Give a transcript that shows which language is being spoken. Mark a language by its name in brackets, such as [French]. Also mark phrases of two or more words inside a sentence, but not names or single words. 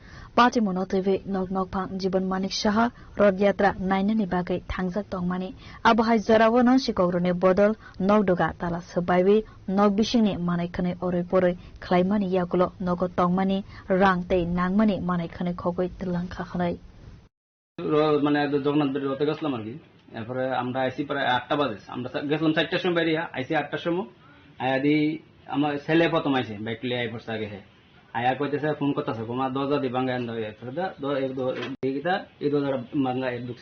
[Bodo] पाचे मनो तैवे नग नग फां जीवन मानिक शाह रथ यात्रा नायनानि बागै थांजाक दंमानि आबहाय जरावनो सिकौरने बदल नग दुगा ताला सबाइवे नग बिसिंनि मानायखने ओरै पोरै खलाइमानि यागुलो नग तंमानि रां तै नांमानि मानायखने खगै तलांखा खनै [Bangla] মানে জগন্নাথ বাড়ির রথে গেছিলাম আর কি। এরপরে আমরা আইসি প্রায় 8টা বাজে, আমরা গেছিলাম 4টার সময় বেরিয়ে আইসি 8টার সময়। আয়া দি আমার ছেলে প্রথম আইসে বাইক লিয়ে আই পড়ছে আগে। আয়া কইতেছে ফোন করতেছে তোমার দরজা দি ভাঙা এন্ড হয়ে দিকিটা এই দরজা ভাঙা ঢুকছে।